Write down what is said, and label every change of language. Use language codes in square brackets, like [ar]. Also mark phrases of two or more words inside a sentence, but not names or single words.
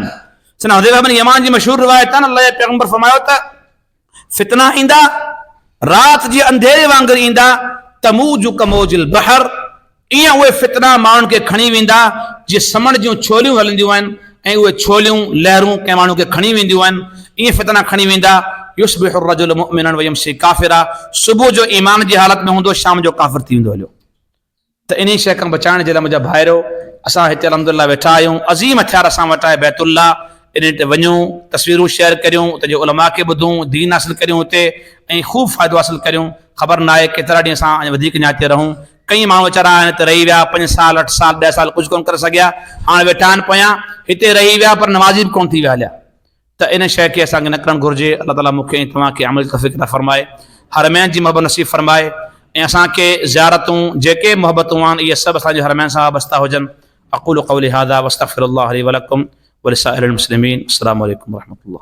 [sd] सना हुज़ैफ़ा बिन यमान जी मशहूर रिवायत आहे न, अल्लाह जे पैगंबर फरमायो त फितना ईंदा राति जे अंधेरे वांगुरु ईंदा, [ar] تموج كموج البحر, [sd] ईअं उहे फितना माण्हुनि खे खणी वेंदा जीअं समंड जूं छोलियूं हलंदियूं आहिनि ऐं उहे छोलियूं लहरूं कंहिं माण्हू खे खणी वेंदियूं आहिनि, ईअं फितना खणी वेंदा। [ar] يصبح الرجل مؤمنا ويمسي كافرا, [sd] सुबुह जो ईमान जी हालत में हूंदो, शाम जो काफ़िर थी वेंदो हलियो। त इन शइ खां बचाइण जे लाइ मुंहिंजा भाइरो, असां हिते अल्हम्दुलिल्लाह वेठा आहियूं, अज़ीम हथियार असां वटि आहे बैतुल्लाह, इन ते वञूं, तस्वीरूं शेयर करियूं, उते जे उलमा खे ॿुधूं, दीन हासिल करियूं हुते ऐं ख़ूब फ़ाइदो हासिल करियूं। ख़बर न आहे केतिरा ॾींहं असां अञा वधीक अञा हिते रहूं, कई माण्हू वीचारा आहिनि हिते रही विया 5 साल 8 साल 10 साल कुझु कोन करे सघिया, हाणे वेठा आहिनि पोयां, हिते रही विया पर नमाज़ी बि कोन थी विया हलिया। त इन शइ खे असांखे न करणु घुरिजे। अल्लाह ताला मूंखे ऐं तव्हांखे अमल तौफ़ीक़ अता फ़रमाए, हरमैन जी मोहबत नसीब फ़रमाए ऐं असांखे ज़ियारतूं जेके मोहबतूं आहिनि इहे सभु असांजे हरमैन सां वाबस्ता हुजनि। [ar] أقول قولي هذا وأستغفر الله لي ولكم ولسائر المسلمين. السلام عليكم ورحمة الله.